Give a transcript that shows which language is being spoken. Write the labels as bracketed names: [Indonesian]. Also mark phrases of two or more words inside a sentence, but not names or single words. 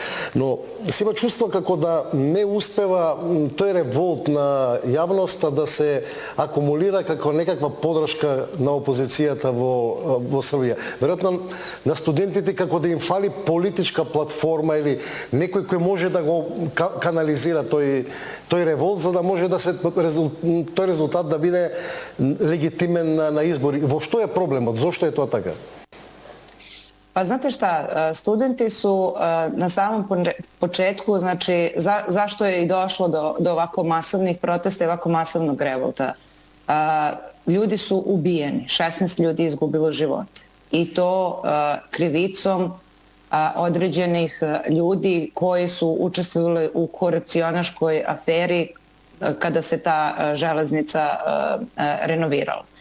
[Macedonian] Но се има чувство како да не успева тој револт на јавноста да се акумулира како некаква подршка на опозицијата во Србија. Веројатно на студентите како да им фали политичка платформа или некој кој може да го канализира тој револт за да може да се тој резултат да биде легитимен на избори. Во што е проблемот? Зошто е тоа така? [Serbian] Pa znate šta, studenti su na samom početku, znači zašto je i došlo do ovako masovnih protesta i ovako masovnog revolta? Ljudi su ubijeni, 16 ljudi izgubilo živote i to krivicom određenih ljudi koji su učestvovali u korupcionaškoj aferi kada se ta železnica renovirala.